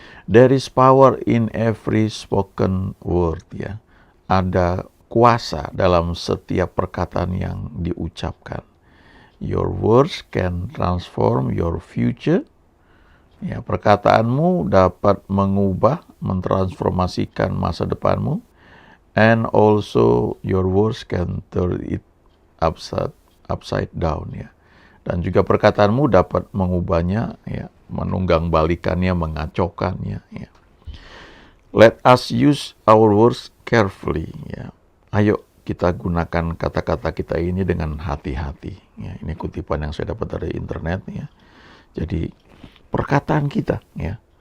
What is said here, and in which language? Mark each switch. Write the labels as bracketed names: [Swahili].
[English] There is power in every spoken word ya. [Indonesian] Ada kuasa dalam setiap perkataan yang diucapkan. [English] Your words can transform your future. [Indonesian] Ya, perkataanmu dapat mengubah, mentransformasikan masa depanmu. [English] And also your words can turn it upside down ya. [Indonesian] Dan juga perkataanmu dapat mengubahnya ya, menunggang balikannya, mengacaukannya ya. [English] Let us use our words carefully ya. [Indonesian] Ayo kita gunakan kata-kata kita ini dengan hati-hati ya. Ini kutipan yang saya dapat dari internet ya. Jadi perkataan kita ya.